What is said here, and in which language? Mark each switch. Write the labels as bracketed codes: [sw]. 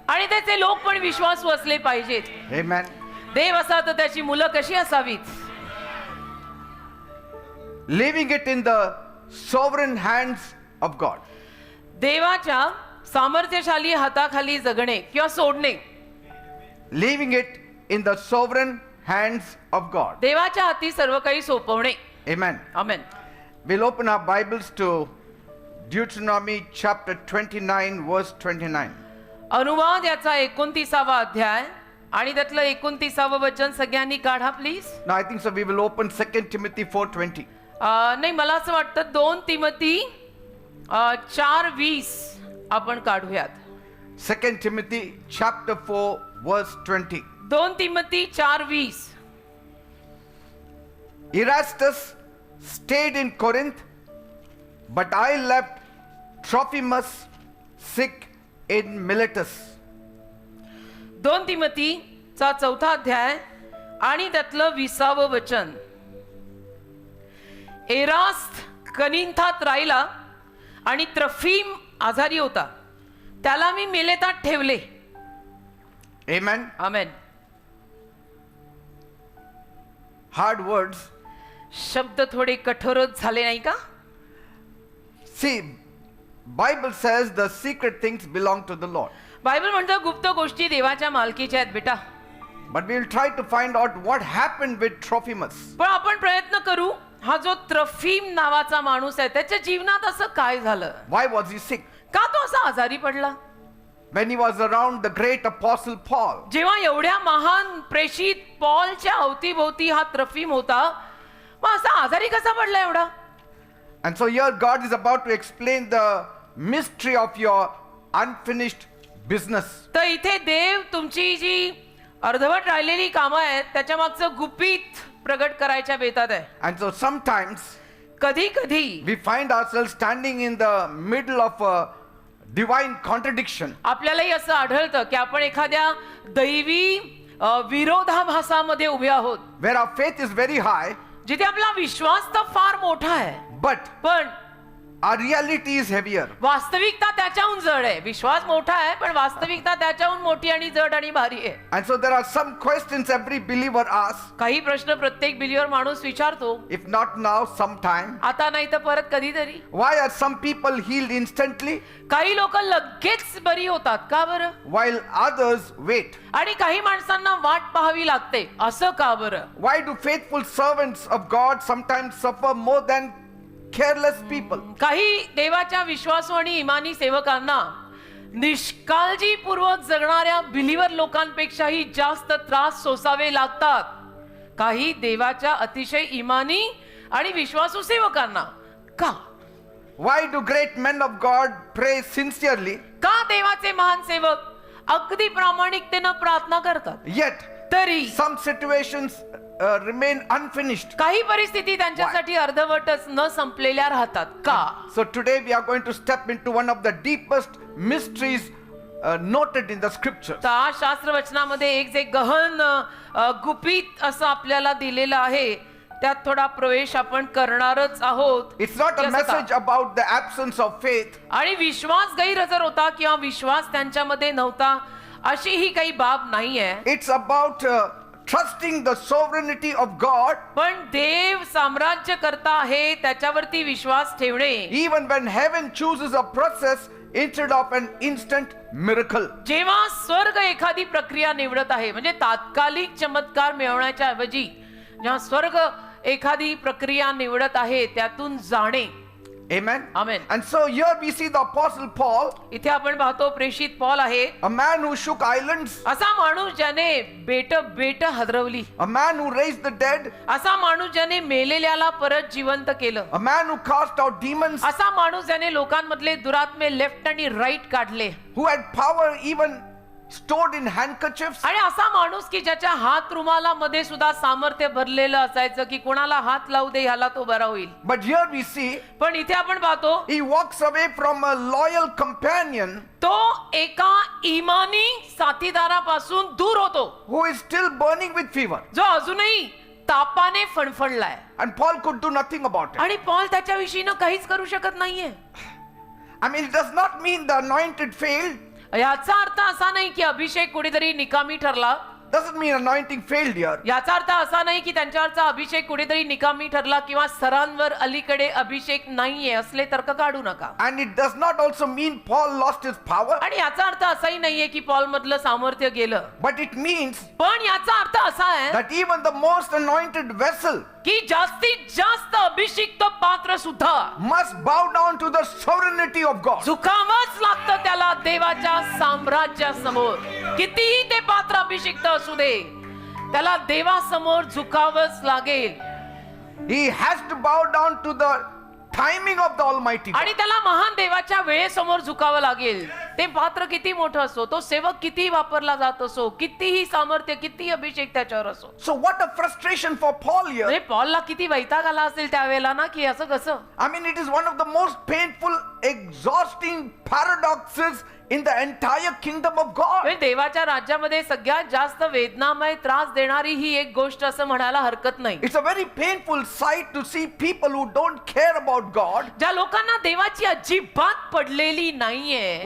[mr] आणि त्याचे लोक पण विश्वासू असले पाहिजेत. [en] Amen. [mr] देव असा तर त्याची मुलं कशी असावीत? [en] Leaving it in the sovereign hands of God. [mr] देवाच्या सामर्थ्यशाली हाताखाली जगणे किंवा सोडणे. [en] Leaving it in the sovereign hands of God. [mr] देवाच्या हाती सर्व काही सोपवणे. [en] Amen. [mr] Amen. [en] We'll open our Bibles to Deuteronomy chapter 29 verse 29. [mr] अनुवाद याचा 29वा अध्याय आणि त्यातलं 29व वचन सगळ्यांनी काढा please. [en] Now I think so we will open 2 Timothy 4:20. [mr] नाही मला असं वाटतं 2 तिमोथी 4:20 आपण काढूयात. [en] 2 Timothy chapter 4 verse 20. [mr] 2 Timothy 4:20. [en] Erastus stayed in Corinth, but I left Trophimus sick in Miletus. [mr] 2 तिमोथीचा 4था अध्याय आणि त्यातलं 20व वचन. एरास्त कनिंथात राहिला आणि त्रफीम आजारी होता, त्याला मी मिलेतात ठेवले. [en] Amen. [mr] आमेन. [en] Hard words. [mr] शब्द थोडे कठोरच झाले नाही का? [en] See, Bible says the secret things belong to the Lord. [mr] Bible म्हणतं गुप्त गोष्टी देवाच्या मालकीच्या आहेत बेटा. [en] But we will try to find out what happened with Trophimus. [mr] पण आपण प्रयत्न करू, हा जो त्रफीम नावाचा माणूस आहे त्याच्या जीवनात असं काय झालं? [en] Why was he sick? [mr] का तो असा आजारी पडला? [en] When he was around the great apostle Paul. [mr] जेव्हा एवढ्या महान प्रेषित पॉलच्या अवतीभोवती हा त्रफीम होता, मग असा आजारी कसा पडला एवढा? [en] And so here God is about to explain the mystery of your unfinished business. [mr] तर इथे देव तुमची जी अर्धवट राहिलेली कामं आहेत त्याच्या मागचं गुपित प्रगट करायच्या बेतात आहे. [en] And so sometimes [mr] कधी कधी [en] we find ourselves standing in the middle of a divine contradiction. [mr] आपल्यालाही असं आढळतं की आपण एखाद्या दैवी विरोधाभासामध्ये उभे आहोत, [en] Where our faith is very high, [mr] जिथे आपला विश्वास तर फार मोठा आहे, [en] but [mr] पण [en] our reality is heavier. [mr] वास्तविकता त्याच्याहून जड आहे. विश्वास मोठा आहे पण वास्तविकता त्याच्याहून मोठी आणि जड आणि भारी आहे. [en] And so there are some questions every believer asks. [mr] काही प्रश्न प्रत्येक बिलीवर माणूस विचारतो, [en] If not now, sometime. [mr] आता नाही तर परत कधीतरी. [en] Why are some people healed instantly [mr] काही लोक लगेच बरी होतात का बरं, [en] while others wait? [mr] आणि काही माणसांना वाट पाहावी लागते, असं का बरं? [en] Why do faithful servants of God sometimes suffer more than careless people? [mr] काही देवाच्या विश्वासू आणि इमानी सेवकांना निष्काळजीपूर्वक जगणाऱ्या बिलीवर लोकांपेक्षाही जास्त त्रास सोसावे लागतात. काही देवाच्या अतिशय इमानी आणि विश्वासू सेवकांना का? [en] Why do great men of God pray sincerely, [mr] का देवाचे महान सेवक अगदी प्रामाणिकतेनं प्रार्थना करतात, [en] yet [mr] तरी [en] some situations remain unfinished? [mr] काही परिस्थिती त्यांच्यासाठी अर्धवटच न संपलेल्या राहतात का? [en] So today we are going to step into one of the deepest mysteries noted in the scriptures. [mr] तर आज शास्त्रवचनामध्ये एक जे गहन गुपित असं आपल्याला दिलेलं आहे त्यात थोडा प्रवेश आपण करणारच आहोत. [en] It's not a message about the absence of faith. [mr] आणि विश्वास गैरहजर होता किंवा विश्वास त्यांच्यामध्ये नव्हता अशी ही काही बाब नाहीये. [en] It's about trusting the sovereignty of God. [mr] पण देव साम्राज्य करता आहे त्याच्यावरती विश्वास ठेवणे. [en] Even when heaven chooses a process instead of an instant miracle. [mr] जेव्हा स्वर्ग एखादी प्रक्रिया निवडत आहे, म्हणजे तात्कालिक चमत्कार मिळवण्याच्या ऐवजी जेव्हा स्वर्ग एखादी प्रक्रिया निवडत आहे त्यातून जाणे. [en] Amen. Amen. And so here we see the apostle Paul, [mr] इथे आपण पाहतो प्रेषित पॉल आहे, [en] a man who shook islands, [mr] असा माणूस ज्याने बेट हलवली, [en] a man who raised the dead, [mr] असा माणूस ज्याने मेलेल्याला परत जिवंत केलं, [en] a man who cast out demons, [mr] असा माणूस ज्याने लोकांमधले दुरात्मे लेफ्ट आणि राईट काढले, [en] who had power even stored in handkerchiefs. [mr] आणि असा माणूस की ज्याच्या हात रुमालामध्ये सुद्धा सामर्थ्य भरलेलं असायचं की कोणाला हात लावू दे ह्याला तो बरा होईल. [en] But here we see [mr] पण इथे आपण पाहतो [en] he walks away from a loyal companion [mr] तो एका इमानी साथीदारापासून दूर होतो [en] who is still burning with fever. [mr] जो अजूनही तापाने फणफणलाय. [en] And Paul could do nothing about it. [mr] आणि पॉल त्याच्याविषयीनं काहीच करू शकत नाहीये. [en] I mean, it does not mean the anointed failed. [mr] याचा अर्थ असा नाही की अभिषेक कुठेतरी निकामी ठरला. [en] Doesn't mean anointing failed here. [mr] याचा अर्थ असा नाही की त्यांच्यावरचा अभिषेक कुठेतरी निकामी ठरला किंवा सरांवर अलीकडे अभिषेक नाहीये असले तर्क काढू नका. [en] And it does not also mean Paul lost his power. [mr] आणि याचा अर्थ असाही नाहीये की पॉल मधलं सामर्थ्य गेलं. [en] But it means [mr] पण याचा अर्थ असा आहे [en] that even the most anointed vessel [mr] की जास्तीत जास्त अभिषिक्त पात्र सुद्धा [en] must bow down to the sovereignty of God. [mr] झुकावंच लागतं त्याला देवाच्या साम्राज्यासमोर. कितीही ते पात्र अभिषिक्त असू दे त्याला देवासमोर झुकावंच लागेल. [en] He has to bow down to the timing of the Almighty God. [mr] आणि त्याला महान देवाच्या वेळेसमोर झुकावं लागेल. ते पात्र किती मोठं असो, तो सेवक किती वापरला जात असो, कितीही सामर्थ्य किती अभिषेक त्याच्यावर असो. [en] So what a frustration for Paul here. [mr] म्हणजे पॉलला किती वैताग आला असेल त्यावेळेला ना की असं कसं. [en] I mean, it is one of the most painful, exhausting paradoxes in the entire kingdom of God. [mr] म्हणजे देवाच्या राज्यामध्ये सगळ्यात जास्त वेदनामय त्रास देणारी ही एक गोष्ट असं म्हणायला हरकत नाही. [en] It's a very painful sight to see people who don't care about God, [mr] ज्या लोकांना देवाची अजिबात पडलेली नाहीये